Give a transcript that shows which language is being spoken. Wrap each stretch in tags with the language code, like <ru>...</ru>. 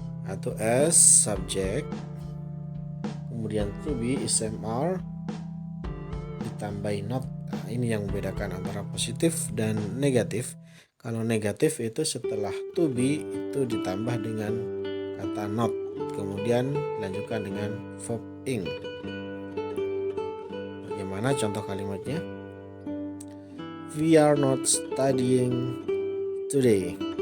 <id>Atau</id> <en>as subject,</en> <id>kemudian to be is mr ditambah not. Nah, ini yang membedakan antara positif dan negatif. Kalau negatif itu setelah to be itu ditambah dengan kata not, kemudian dilanjutkan dengan verb ing. Bagaimana contoh kalimatnya?</id> <en>We are not studying today.</en>